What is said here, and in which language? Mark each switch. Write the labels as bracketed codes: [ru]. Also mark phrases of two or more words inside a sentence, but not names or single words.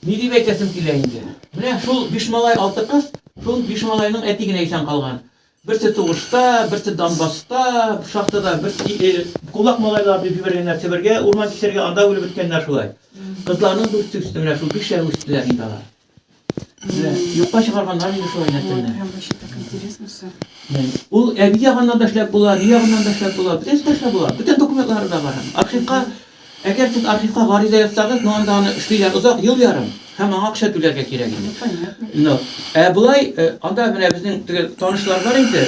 [tt] Ни дип әйтәсем килә инде. Менә шул 5 малай 6 кыз, шул 5 малайның әти генә исән калган. Берсе сугышта, берсе Донбасста, шахтада, берсе кулак малайларны җибәргәннәр Себергә, урман кисәргә, анда үлеп беткәннәр шулай. Кызларның дүрт үстенә шул 5 ай үстеләр инде алар. Юкка чыгарганнар инде шулай нәрсәне. [ru] Прям вообще так интересно все. [tt] Ул әби ягыннан да эшләп була, ни ягыннан да эшләп була, бөтен эшләп була. Бөтен документлары да бар. Архивка, әгәр сез архивка гариза язсагыз, ну анда аны эшлиләр озак, ел ярым. Һәм аңа акча түләргә кирәк инде. [ru] Понятно. [tt] Булай, анда менә безнең танышлар бар инде.